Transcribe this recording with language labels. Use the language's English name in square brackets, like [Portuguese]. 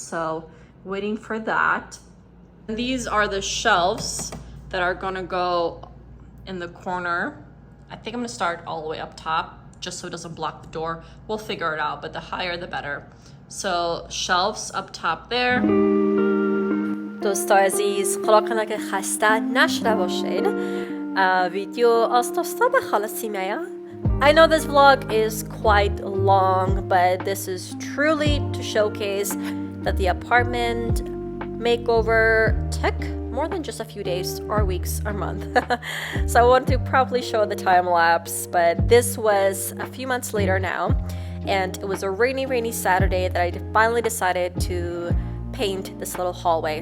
[English] So waiting for that. And these are the shelves that are going to go in the corner. I think I'm going to start all the way up top just so it doesn't block the door. We'll figure it out, but the higher the better. So shelves up top there. [Persian] دوستای عزیز، خدا کنه که خسته نشده باشین. ویدیو آستاستا به خلاصی میاد. [English] I know this vlog is quite long, but this is truly to showcase that the apartment makeover took more than just a few days or weeks or month. So I want to probably show the time lapse, but this was a few months later now, and it was a rainy Saturday that I finally decided to paint this little hallway.